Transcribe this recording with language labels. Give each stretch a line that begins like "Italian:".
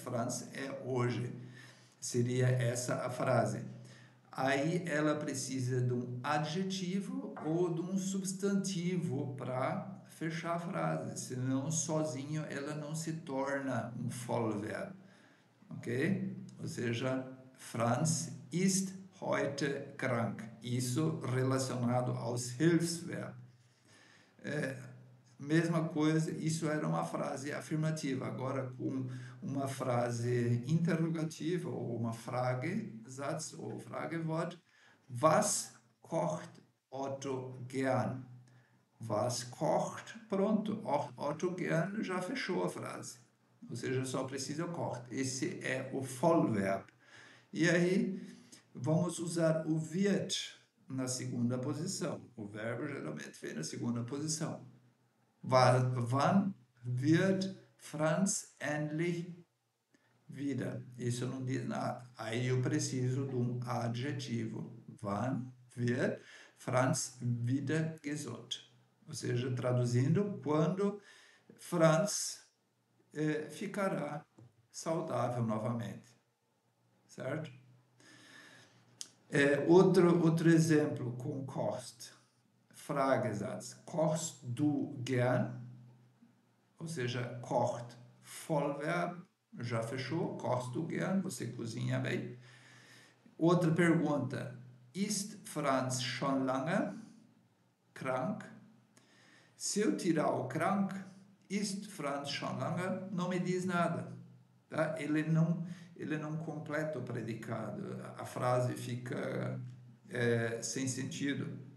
Portuguese: Franz é hoje. Seria essa a frase. Aí ela precisa de um adjetivo ou de um substantivo para fechar a frase, senão sozinho ela não se torna um Vollverb, ok? Ou seja,
German: Franz ist heute krank.
Portuguese: Isso relacionado aos Hilfsverb. Mesma coisa, isso era uma frase afirmativa. Agora, com uma frase interrogativa ou uma Fragesatz ou Fragewort,
German: was kocht Otto gern? Was kocht?
Portuguese: Pronto, Otto gern já fechou a frase. Ou seja, só precisa kocht. Esse é o Vollverb. E aí, vamos usar o wird na segunda posição. O verbo geralmente vem na segunda posição.
German: Wann wird Franz endlich wieder?
Portuguese: Isso não diz nada. Aí eu preciso de um adjetivo.
German: Wann wird Franz wieder gesund?
Portuguese: Ou seja, traduzindo, quando Franz ficará saudável novamente. Certo? Outro exemplo com kocht. Fragesatz.
German: Kochst du gern?
Portuguese: Ou seja,
German: kocht, Vollverb,
Portuguese: já fechou.
German: Kochst du gern?
Portuguese: Você cozinha bem. Outra pergunta.
German: Ist Franz schon lange krank?
Portuguese: Se eu tirar o krank,
German: ist Franz schon lange,
Portuguese: não me diz nada. Tá? Ele não completa o predicado. A frase fica sem sentido.